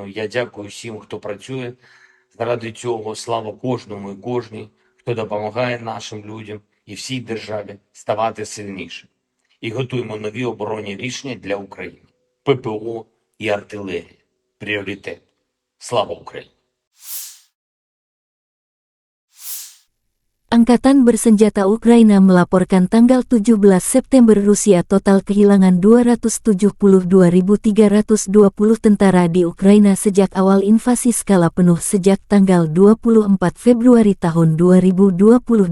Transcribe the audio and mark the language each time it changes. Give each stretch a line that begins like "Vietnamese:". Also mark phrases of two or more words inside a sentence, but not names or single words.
Ukrainian: Я дякую всім, хто працює заради цього. Слава кожному і кожній, хто допомагає нашим людям і всій державі ставати сильніше. І готуємо нові оборонні рішення для України. ППО і артилерія. Пріоритет. Слава Україні!
Indonesian: Angkatan Bersenjata Ukraina melaporkan tanggal 17 September Rusia total kehilangan 272.320 tentara di Ukraina sejak awal invasi skala penuh sejak tanggal 24 Februari tahun 2022.